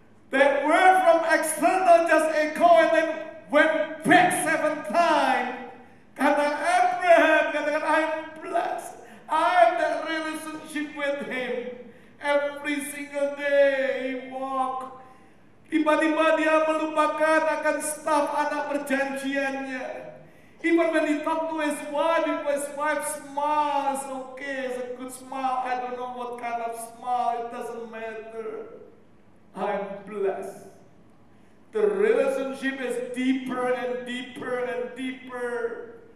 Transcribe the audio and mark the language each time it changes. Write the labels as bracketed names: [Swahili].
[English] That word from external just echo and then went back 7 times. [Indonesian] Kata Abraham, katakan, [English] I'm blessed. I have that relationship with him. Every single day he walk. [Indonesian] Tiba-tiba dia melupakan akan staf anak perjanjiannya. [English] Even when he talk to his wife, if his wife smiles, okay, it's a good smile. I don't know what kind of smile, it doesn't matter. I'm blessed. The relationship is deeper and deeper and deeper.